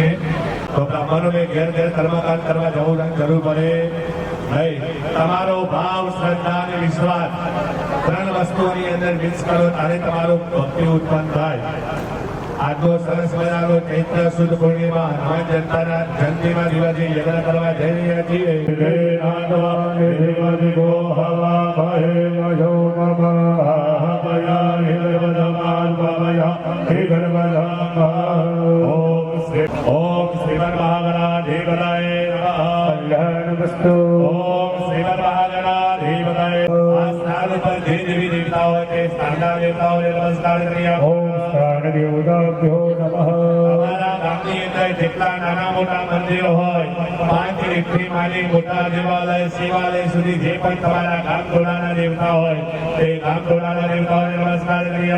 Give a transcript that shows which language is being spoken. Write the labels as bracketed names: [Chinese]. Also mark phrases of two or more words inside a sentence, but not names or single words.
[Gujarati] તો બ્રાહ્મણો ને ઘેર ઘેર કર્મકાંડ કરવા જવું જરૂર પડે નહીં. તમારો ભાવ શ્રદ્ધા અને વિશ્વાસ ત્રણ વસ્તુઓની અંદર મિક્સ કરો ત્યારે તમારો ભક્તિ ઉત્પન્ન થાય. આજનો સરસ મજાનો ચૈત્ર સુદ પૂર્ણિમા હનુમાન જયંતીના દિવસે યજ્ઞ કરવા જઈ રહ્યા છીએ. [Sanskrit] ओम श्रीमन महागणाधिपतये नमः. कल्याणमस्तु. ओम श्रीमन महागणाधिपतये. [Gujarati] આ સ્થાન પર જે દેવી દેવતાઓ છે સ્થાનના દેવતાઓને નમસ્કાર કરીએ. [Sanskrit] ओम स्थान देवताभ्यो नमः. [Gujarati] અમારા ગામની અંદર જેટલા નાના મોટા મંદિરો હોય 5 થી માંડી મોટા દેવાલય શિવાલય સુધી જે પણ તમારા ગામ ટોળાના દેવતા હોય તે ગામ ટોળાના દેવતાઓને નમસ્કાર કરીએ.